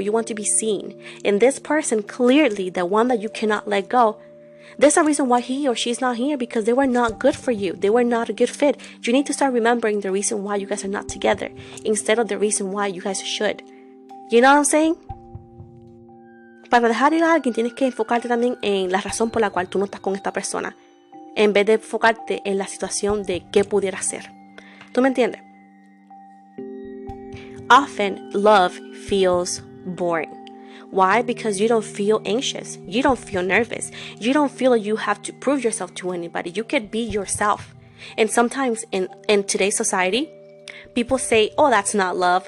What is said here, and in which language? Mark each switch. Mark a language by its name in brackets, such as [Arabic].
[English] You want to be seen. And this person, clearly, the one that you cannot let go, there's a reason why he or she's not here, because they were not good for you. They were not a good fit. You need to start remembering the reason why you guys are not together instead of the reason why you guys should. You know what I'm saying? [Spanish] Para dejar ir a alguien tienes que enfocarte también en la razón por la cual tú no estás con esta persona, en vez de enfocarte en la situación de qué pudiera ser. ¿Tú me entiendes? [English] Often, love feels boring. Why? Because you don't feel anxious. You don't feel nervous. You don't feel like you have to prove yourself to anybody. You can be yourself. And sometimes in today's society, people say, oh, that's not love.